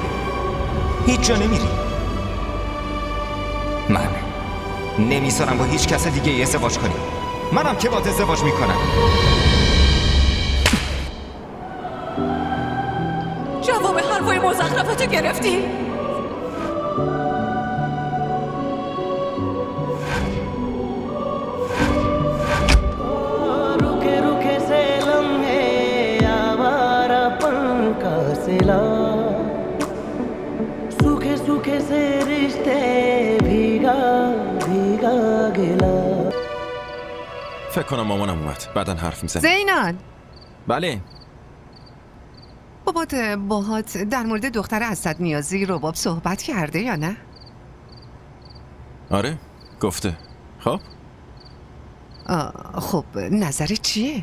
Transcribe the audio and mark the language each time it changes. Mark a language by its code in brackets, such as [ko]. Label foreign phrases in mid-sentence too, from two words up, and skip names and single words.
[fa] هیچ جا نمیری. من نمیذارم با هیچ کس دیگه ازدواج کنی. منم که باهات ازدواج میکنم. جواب حرفای مزخرفتو گرفتی؟ [hi] रुके रुके से लम्हे आवारापन का सिला, सूखे सूखे से रिश्ते भीगा भीगा गिला। [fa] فکر کنم مامانم اومد. بعدن حرف میزنیم. زینان. بله. بابات باهات در مورد دختر اسدنیازی رباب صحبت کرده یا نه؟ آره گفته. خب خب نظرت چیه؟